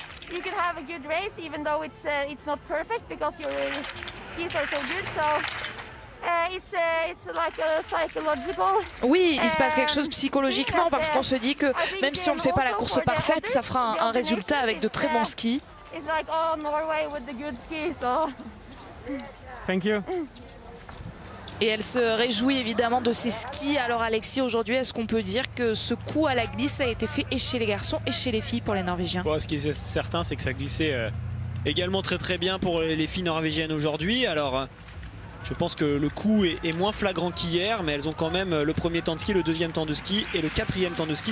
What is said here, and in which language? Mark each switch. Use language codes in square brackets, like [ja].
[en] You can have a good race even though it's not perfect because your skis are so good. So it's like a psychological. [fr] Oui, il se passe quelque chose psychologiquement parce qu'on se dit que même si on ne fait pas la course parfaite, ça fera un résultat avec de très bons skis. [en] It's like Norway with the good skis. So. Thank you. [fr] Et elle se réjouit évidemment de ses skis. Alors Alexis, aujourd'hui, est-ce qu'on peut dire que ce coup à la glisse a été fait et chez les garçons et chez les filles pour les Norvégiens? Bon, ce qui est certain, c'est que ça glissait également très bien pour les filles norvégiennes aujourd'hui. Alors je pense que le coup est moins flagrant qu'hier, mais elles ont quand même le premier temps de ski, le deuxième temps de ski et le quatrième temps de ski.